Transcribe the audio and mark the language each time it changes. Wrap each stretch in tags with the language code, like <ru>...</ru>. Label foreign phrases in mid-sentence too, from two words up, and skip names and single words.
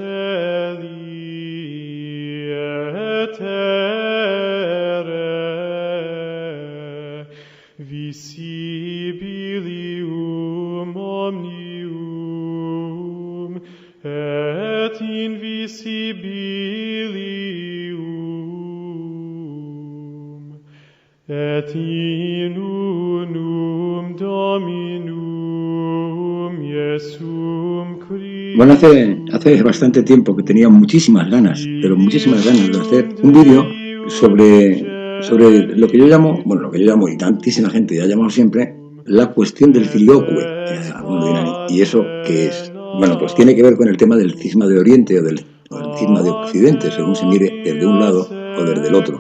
<la>Caeli et terrae, visibilium omnium et invisibilium, et in unum Dominum Iesum Christum.</la> <es>Bueno, hace bastante tiempo que tenía muchísimas ganas, pero muchísimas ganas de hacer un vídeo sobre lo que yo llamo, y tantísima gente ya ha llamado siempre, la cuestión del filioque. ¿Y eso qué es? Bueno, pues tiene que ver con el tema del cisma de Oriente o del cisma de Occidente, según se mire desde un lado o desde el otro.</es>